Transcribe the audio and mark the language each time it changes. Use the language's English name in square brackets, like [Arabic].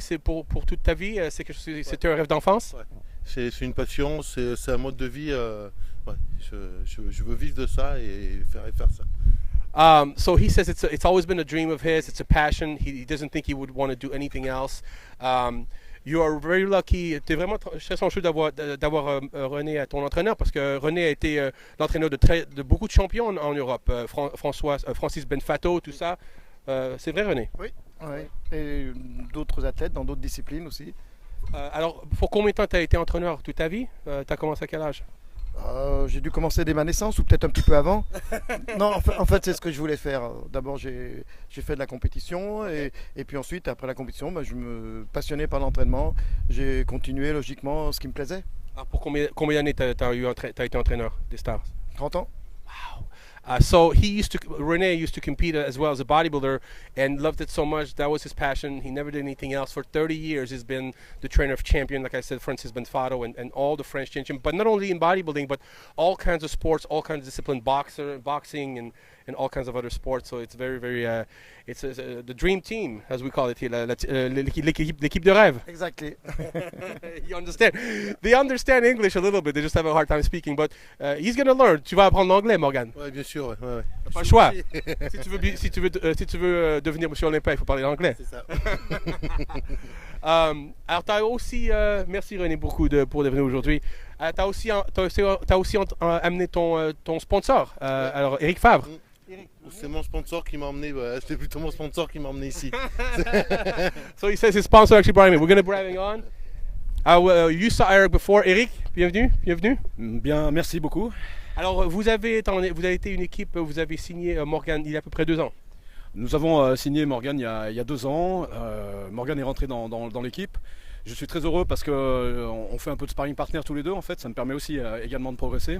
[French] C'est pour toute ta vie? C'était un rêve d'enfance? Ouais. C'est une passion, c'est un mode de vie. Ouais. Je veux vivre de ça et faire ça. [English] So he says it's always been a dream of his. It's a passion. He doesn't think he would want to do anything else. You are very lucky. [French] Tu es vraiment très chanceux d'avoir René à ton entraîneur, parce que René a été l'entraîneur de beaucoup de champions en Europe. Francis Benfato, tout ça. C'est vrai, René? Oui. Et d'autres athlètes dans d'autres disciplines aussi. Alors, pour combien de temps tu as été entraîneur? Toute ta vie? Tu as commencé à quel âge? J'ai dû commencer dès ma naissance, ou peut-être un petit peu avant. Non, en fait c'est ce que je voulais faire. D'abord j'ai fait de la compétition, et puis ensuite après la compétition, je me passionnais par l'entraînement. J'ai continué logiquement ce qui me plaisait. Pour combien d'années tu as été entraîneur des Stars? 30 ans. [English] Wow. So René used to compete as well as a bodybuilder and loved it so much. That was his passion. He never did anything else. For 30 years, he's been the trainer of champion, like I said, Francis Benfato and all the French champions. But not only in bodybuilding, but all kinds of sports, all kinds of disciplines, boxing, and all kinds of other sports. So it's very, very, it's the dream team, as we call it here, [French] l'équipe de rêve. [English] Exactly. You understand? They understand English a little bit. They just have a hard time speaking. But he's going to learn. [French] Tu vas apprendre l'anglais, Morgan. Ouais, bien sûr. Ouais. Pas le choix. si tu veux devenir monsieur Olympia, il faut parler l'anglais. C'est ça. Alors, tu as aussi, merci René beaucoup pour venir aujourd'hui. Tu as aussi amené ton sponsor, alors Eric Favre. C'est mon sponsor qui m'a emmené. C'était plutôt mon sponsor qui m'a emmené ici. [English] So he says his sponsor actually brought him in. We're going to bring him on. You saw Eric before. Eric, bienvenue. [French] Bien, merci beaucoup. Alors, vous avez été une équipe, vous avez signé Morgan il y a à peu près 2 ans. Nous avons signé Morgan il y a 2 ans. Morgan est rentré dans l'équipe. Je suis très heureux parce qu'on fait un peu de sparring partner tous les deux en fait, ça me permet aussi également de progresser.